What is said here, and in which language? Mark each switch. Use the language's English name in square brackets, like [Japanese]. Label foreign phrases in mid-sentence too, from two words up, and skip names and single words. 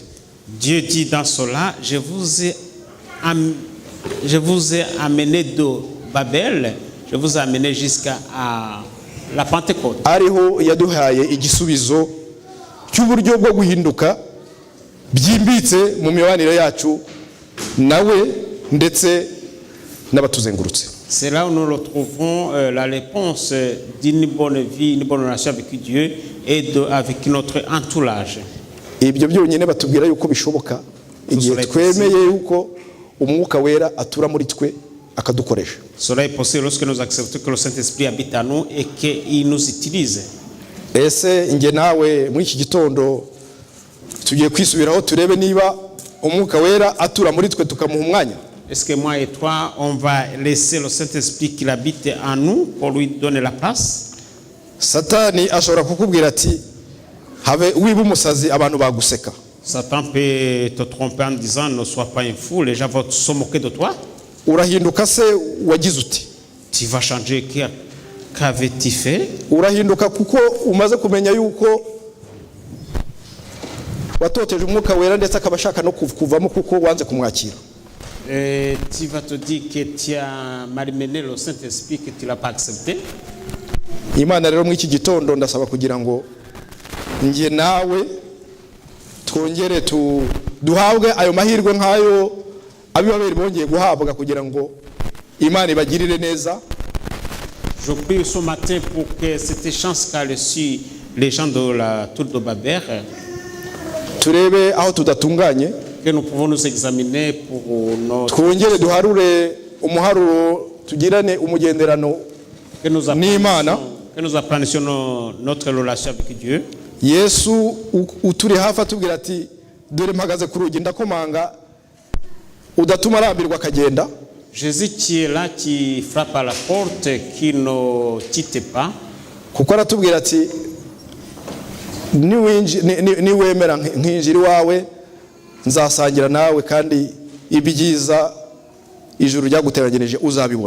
[French] Dieu dit dans cela, je vous ai amené de Babel, je vous ai amené jusqu'à la Pentecôte. [Kinyarwanda] Ariho yaduhaye igisubizo cy'uburyo bwo guhinduka byimbitse mu mibanire yacu nawe ndetse n'abatuzengurutse. [French] C'est là où nous retrouvons la réponse d'une bonne vie, une bonne relation avec Dieu et avec notre entourage. [Kinyarwanda] Ibyo byonyine batubwira yuko bishoboka igihe twemeye yuko umwuka wera atura muri twe akadukoresha. [French] Cela est possible lorsque nous acceptons que le Saint-Esprit habite en nous et qu'il nous utilise. [Kinyarwanda] Ese nge nawe muri iki gitondo tugiye kwisubiraho turebe niba umwuka wera atura muri twe tukamuha umwanya. [French] Est-ce que moi et toi, on va laisser le Saint-Esprit qui habite en nous pour lui donner la place? [Kinyarwanda] Satani ashobora kukubwira ati have wiba umusazi abantu baguseka. [French] Satan peut te tromper en disant ne sois pas un fou, les gens vont se moquer de toi. [Kinyarwanda] Urahinduka se wagize uti? [French] Tu vas changer, qu'avais-tu fait? [Kinyarwanda] Urahinduka kuko umaze kumenya yuko watoteje umwuka wera ndetse akabashaka no kuvamo kuko wanze kumwakira. [French] Tu vas te dire que tu as malmené le Saint-Esprit, que tu ne l'as pas accepté. [Kinyarwanda] Imana rero mu iki gitondo ndasaba kugira ngo ngiye nawe twongere duhabwe ayo mahirwe nk'ayo abibaberi bongeye guhabwa kugira ngo Imana ibagirire neza. [French] Je prie ce matin pour que cette chance qu'a reçu les gens de la tour de Babel, [Kinyarwanda] turebe aho tudatunganye, [French] que nous pouvons nous examiner pour notre... [Kinyarwanda] twongere duharure umuharuro tugirane umugenderano n'Imana, [French] que nous apprenions notre relation avec Dieu. [Kinyarwanda] Yesu uturi hafi atubwira ati dore mpagaze ku rugi ndakomanga udatuma arambirwa akagenda. [French] Jésus qui est là, qui frappe à la porte, qui ne quitte pas. [Kinyarwanda] Kuko aratubwira ati niwemera nkinjira iwawe nzasangira nawe kandi ibyiza ijuru ryaguteranirije uzabibona.